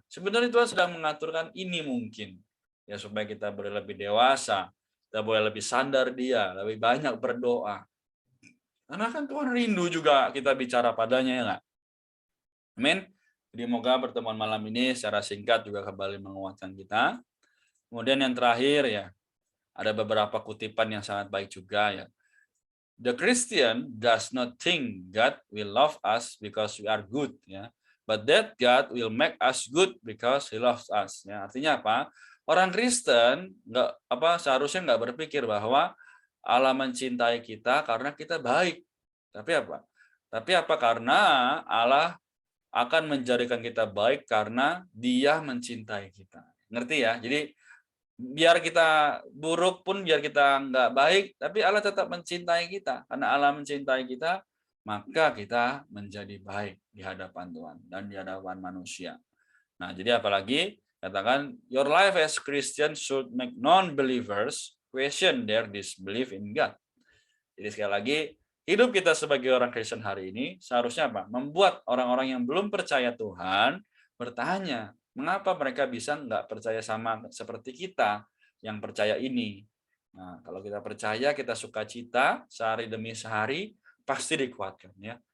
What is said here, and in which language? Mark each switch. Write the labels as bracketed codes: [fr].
[id] Sebenarnya Tuhan sedang mengaturkan ini mungkin ya supaya kita boleh lebih dewasa, kita boleh lebih sadar Dia, lebih banyak berdoa. Karena kan Tuhan rindu juga kita bicara padanya ya nggak? Amin. Jadi moga pertemuan malam ini secara singkat juga kembali menguatkan kita. Kemudian yang terakhir ya, ada beberapa kutipan yang sangat baik juga ya. [en] The Christian does not think God will love us because we are good ya, but that God will make us good because He loves us ya. [id] Artinya apa? Orang Kristen seharusnya nggak berpikir bahwa Allah mencintai kita karena kita baik. Tapi apa? Karena Allah akan menjadikan kita baik karena Dia mencintai kita. Ngerti ya? Jadi biar kita buruk pun, biar kita nggak baik, tapi Allah tetap mencintai kita. Karena Allah mencintai kita, maka kita menjadi baik di hadapan Tuhan dan di hadapan manusia. Nah, jadi apalagi katakan, [en] your life as Christian should make non-believers question their disbelief in God. [id] Jadi sekali lagi, hidup kita sebagai orang Kristen hari ini seharusnya apa? Membuat orang-orang yang belum percaya Tuhan bertanya, mengapa mereka bisa nggak percaya sama seperti kita yang percaya ini? Nah, kalau kita percaya, kita sukacita sehari demi sehari, pasti dikuatkan ya.